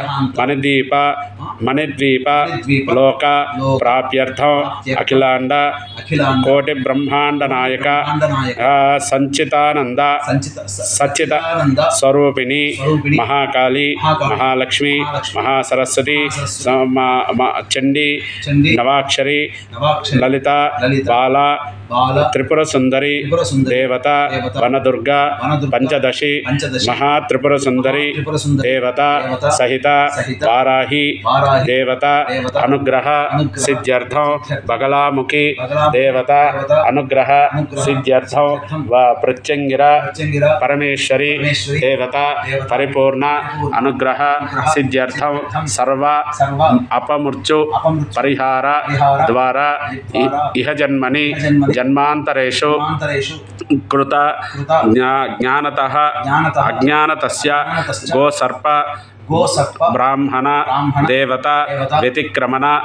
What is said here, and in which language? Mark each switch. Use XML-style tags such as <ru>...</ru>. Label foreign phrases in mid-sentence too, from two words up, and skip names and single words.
<sa>मणिद्वीप लोक प्राप्त्यर्थं अखिलांड कोटि ब्रह्मांड नायक सच्चिदानंद स्वरूपिणी महाकाली महालक्ष्मी महासरस्वती चंडी नवाक्षरी ललिता बाला త్రిపురసుందరి దేవత వనదుర్గ పంచదశి మహాత్రిపురసుందరి దేవత సహిత వారాహి దేవత అనుగ్రహ సిద్ధ్యర్థం బగలాముఖి దేవత అనుగ్రహ సిద్ధ్యర్థం ప్రత్యంగిర పరమేశ్వరి దేవత పరిపూర్ణ అనుగ్రహ సిద్ధ్యర్థం సర్వ అపమృత్యు పరిహార ద్వారా ఇహ జన్మని జన్మాంతరేషు కృత జ్ఞానతః అజ్ఞానతస్య గోసర్ప బ్రాహ్మణ దేవత వ్యతిక్రమణ</sa>